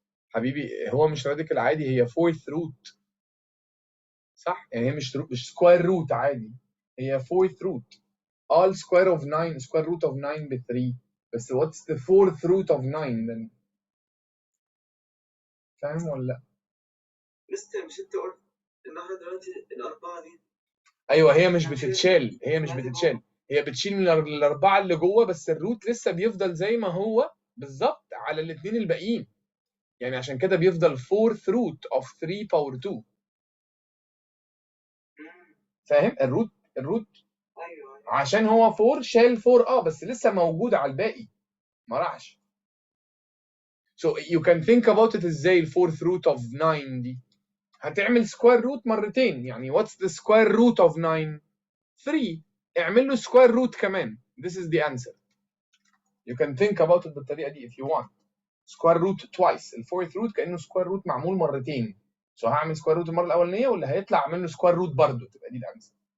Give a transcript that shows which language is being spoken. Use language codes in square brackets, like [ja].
[ar] حبيبي هو مش راديكال عادي، هي فورث روت صح؟ يعني هي مش سكوير روت عادي، هي فورث روت. [en] all square of 9 square root of 9 ب 3، بس what's the fourth root of 9 then؟ [ar] فاهم ولا لا؟ مستر مش انت قلت ان احنا دلوقتي الاربعه دي ايوه هي مش بتتشال، هي بتشيل من الاربعه اللي جوه، بس الروت لسه بيفضل زي ما هو بالظبط على الاثنين الباقيين، يعني عشان كده بيفضل [en] fourth root of 3 power 2. [ar] فاهم؟ الروت ايوه عشان هو 4 شال 4 بس لسه موجود على الباقي ما راحش. [en] So you can think about it ازاي ال fourth root of 9 دي؟ هتعمل square root مرتين، يعني what's the square root of 9؟ 3. [ar] اعمل له square root كمان. [en] This is the answer. You can think about it [ar] بالطريقه دي [en] if you want. square root twice. [ar] ال fourth root كانه square root معمول مرتين. So هعمل square root المره الاولانيه واللي هيطلع اعمل له square root برضه، تبقى دي الانسر.